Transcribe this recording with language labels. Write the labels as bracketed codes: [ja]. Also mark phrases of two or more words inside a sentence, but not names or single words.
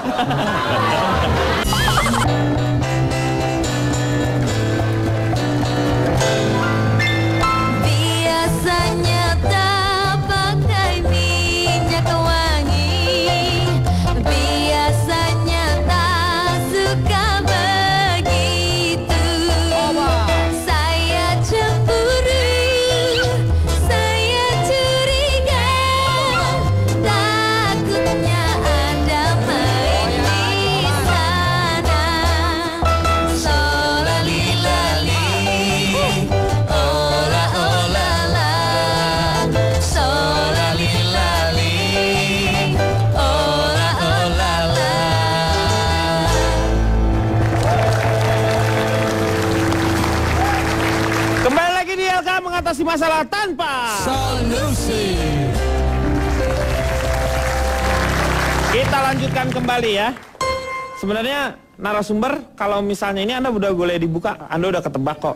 [id] Biasanya tak pakai minyak wangi, biasanya tak suka begitu. Saya cemburu, saya curiga, takutnya ada main di sana. Solalilali, ola ola la, solalilali, ola ola la. Kembali lagi di LK mengatasi masalah tanpa Solusi. Kita lanjutkan kembali ya. Sebenarnya narasumber kalau misalnya ini Anda udah boleh dibuka, Anda udah ketebak kok.